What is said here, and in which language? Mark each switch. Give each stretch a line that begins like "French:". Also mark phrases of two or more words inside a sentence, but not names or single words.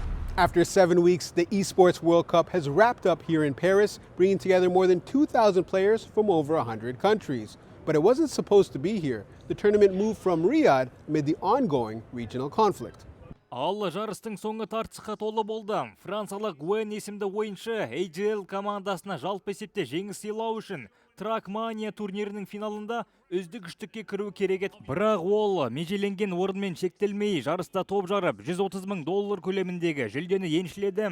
English: After 7 weeks, the Esports World Cup has wrapped up here in Paris, bringing together more than 2,000 players from over 100 countries. But it wasn't supposed to be here. The tournament moved from Riyadh amid the ongoing regional conflict.
Kazakh: Ал жарыстың соңы тартысқа толы болды. Францалық Гуэн есімді ойыншы AJL командасына жалпы есепте жеңіс сыйлау үшін Тракмания турнирінің финалында үздік үштікке кіру керек еді. Бірақ ол межеленген орынмен шектелмей, жарыста топ жарып, $130 мың көлеміндегі жүлдені еншіледі.